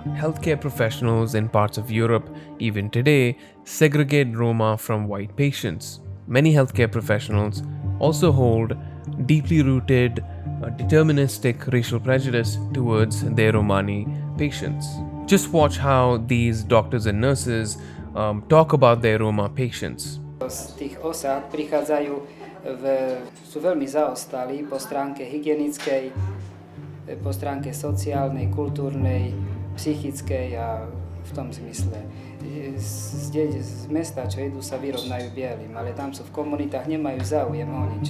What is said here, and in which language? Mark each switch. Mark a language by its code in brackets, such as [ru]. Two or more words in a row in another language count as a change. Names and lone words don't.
[en] Healthcare professionals in parts of Europe, even today, segregate Roma from white patients. Many healthcare professionals also hold deeply rooted, deterministic racial prejudice towards their Romani patients. Just watch how these doctors and nurses talk about their Roma patients. [sk] Z tých osád prichádzajú, sú veľmi zaostalí po stránke hygienickej, po stránke sociálnej, kultúrnej, psychickej a v tom zmysle. Z mesta, čo idú, sa vyrovnajú bielým, ale tam sú v komunitách, nemajú záujem o nič.